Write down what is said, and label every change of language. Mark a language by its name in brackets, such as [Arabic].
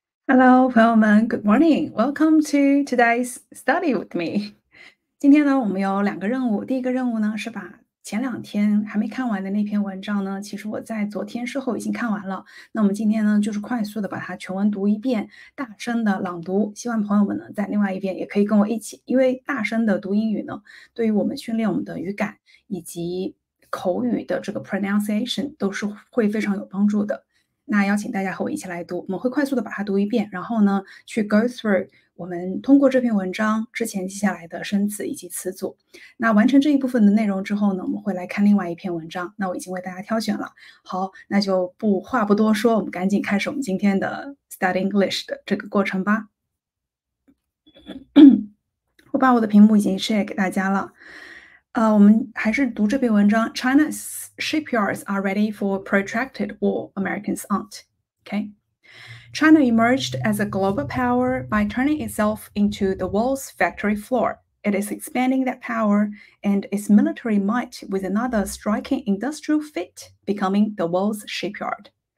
[English] Hello，朋友们， Good morning. Welcome to today's study with me. [Chinese] 今天呢，我们有2个任务。第一个任务呢，是把前2天还没看完的那篇文章呢，其实我在昨天事后已经看完了。那我们今天呢，就是快速的把它全文读一遍，大声的朗读。希望朋友们呢，在另外一边也可以跟我一起，因为大声的读英语呢，对于我们训练我们的语感以及口语的这个 pronunciation 都是会非常有帮助的。那邀请大家和我一起来读，我们会快速的把它读一遍，然后呢，去 go through 我们通过这篇文章之前记下来的生词以及词组。那完成这一部分的内容之后呢，我们会来看另外一篇文章。那我已经为大家挑选了。好，那就话不多说，我们赶紧开始我们今天的 Study English 的这个过程吧。我把我的屏幕已经 share 给大家了。我们还是读这篇文章。 [English] China's shipyards are ready for protracted war. Americans aren't. Okay. China emerged as a global power by turning itself into the world's factory floor. It is expanding that power and its military might with another striking industrial feat, becoming the world's shipyard.